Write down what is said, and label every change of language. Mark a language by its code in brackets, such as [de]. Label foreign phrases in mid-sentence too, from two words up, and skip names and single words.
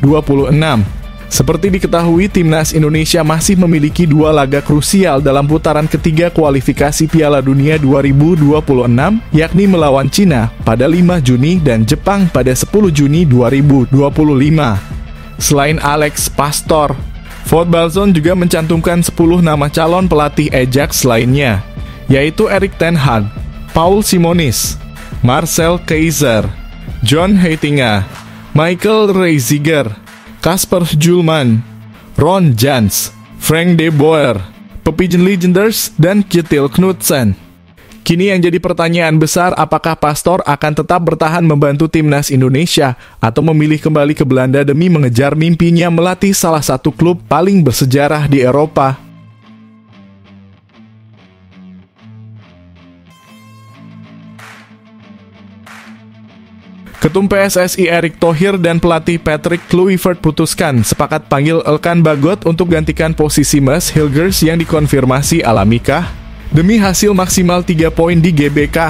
[id] Seperti diketahui, timnas Indonesia masih memiliki 2 laga krusial dalam putaran ketiga kualifikasi Piala Dunia 2026, yakni melawan Cina pada 5 Juni dan Jepang pada 10 Juni 2025. Selain Alex Pastor, Football Zone juga mencantumkan 10 nama calon pelatih Ajax lainnya, yaitu Erik ten Hag, Paul Simonis, Marcel Keizer, John Heitinga, Michael Reiziger, Kasper Julman, Ron Jans, Frank de Boer, Pigeon Legenders, dan Kjetil Knudsen. Kini yang jadi pertanyaan besar, apakah Pastor akan tetap bertahan membantu timnas Indonesia atau memilih kembali ke Belanda demi mengejar mimpinya melatih salah satu klub paling bersejarah di Eropa? Ketum PSSI Erick Thohir dan pelatih Patrick Kluivert putuskan sepakat panggil Elkan Bagot untuk gantikan posisi Mads Hilgers yang dikonfirmasi alami kah demi hasil maksimal 3 poin di GBK.